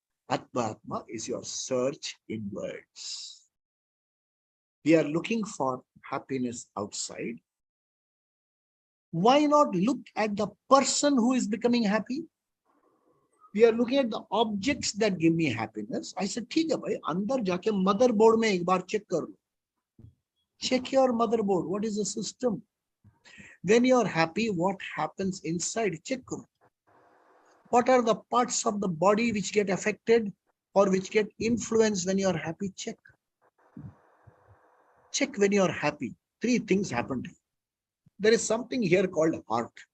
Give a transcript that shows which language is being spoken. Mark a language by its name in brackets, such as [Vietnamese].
[English] Adhyatma is your search inwards. We are looking for happiness outside. Why not look at the person who is becoming happy? We are looking at the objects that give me happiness. I said, [Hindi] ठीक है भाई, अंदर जाके motherboard में एक बार check कर लो. [English] Check your motherboard. What is the system? When you are happy, what happens inside? Check. What are the parts of the body which get affected or which get influenced when you are happy? Check. Check when you are happy. Three things happen to you. There is something here called heart.